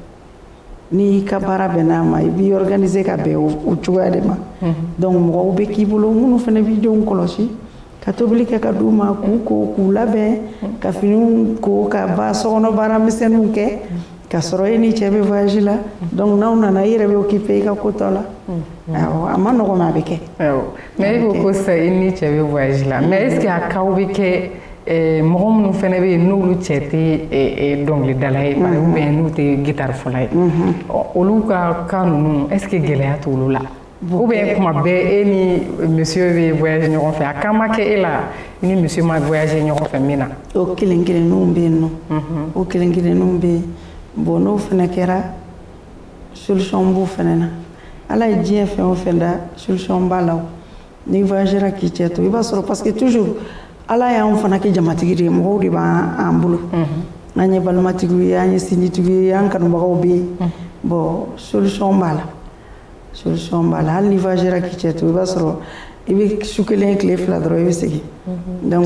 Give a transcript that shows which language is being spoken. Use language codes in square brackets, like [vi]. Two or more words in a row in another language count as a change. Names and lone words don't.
[bm] n'i ka baara bɛnn'a ma i b'i organiser ka bɛn o cogoya de ma donc mɔgɔw bɛ k'i bolo minnu fana b'i denw kɔlɔsi ka tobili kɛ ka d'u ma k'u ko k'u labɛn ka finiw ko ka ba sokɔnɔ baara misɛnninw kɛ ka sɔrɔ e ni cɛ bɛ voyage la donc n'aw nana i yɛrɛ bɛ occuper i ka ko tɔ la awɔ a ma nɔgɔn mais a bɛ kɛ mais i ko ko sisan i ni cɛ bɛ voyage la [fr] mais est ce que [bm] a cas bɛ kɛ mɔgɔ minnu fana bɛ yen n'olu cɛ tɛ dɔnkilidala ye [fr] ou bien [bm] n'u tɛ guitare fɔla ye olu ka cas ninnu [fr] est ce que [bm] gɛlɛya t'olu la [fr] ou bien [bm] kuma bɛɛ e ni monsieur bɛ voyage ɲɔgɔn fɛ a kan ma kɛ e la ni monsieur ma voyage ɲɔgɔn fɛ min na o kelen kelenninw bɛ yen nɔ o kelen kelenninw bɛ yen bon n'o fana kɛra solution b'o fana na ala ye diɲɛ fɛn o fɛn da solution b'a la ni voyagera k'i cɛ to i b'a sɔrɔ [fr] parce que toujours [bm] ala y'anw fana kɛ jamatigi de ye mɔgɔw de b'an bolo an ye balimatigiw ye an ye sinjitigiw ye an kanubagaw bɛ yen bon solution b'a la solution b'a la hali ni voyagera k'i cɛ to i b'a sɔrɔ i bɛ su kelen tile fila dɔrɔn i bɛ segin donc